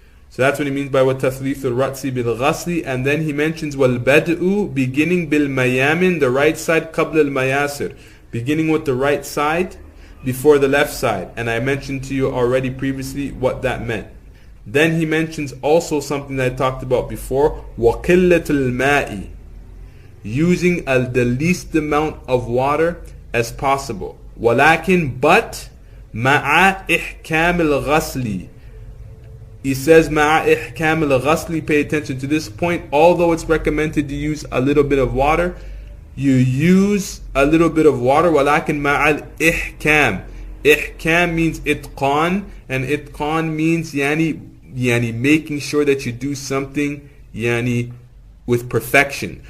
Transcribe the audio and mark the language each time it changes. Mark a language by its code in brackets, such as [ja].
[en] So that's what he means by [ar] وَتَثْلِيثُ الرَّأْسِ بِالْغَسْلِ. [en] And then he mentions [ar] وَالْبَدْءُ, [en] beginning [ar] بِالْمَيَامِن, [en] the right side, [ar] قَبْلَ الْمَيَاسِرِ, [en] beginning with the right side before the left side. And I mentioned to you already previously what that meant. Then he mentions also something that I talked about before, [ar] وَقِلَّةُ الْمَاءِ, [en] using the least amount of water as possible. [ar] وَلَكِن, [en] but [ar] مَعَ إِحْكَامِ الْغَسْلِ. [en] He says [ar] مَعَ إِحْكَامِ الْغَسْلِ. [en] Pay attention to this point. Although it's recommended to use a little bit of water, you use a little bit of water. [ar] وَلَكِن مَعَ الْإِحْكَامِ. [en] Ihkam means itqan, and itqan means yani making sure that you do something with perfection.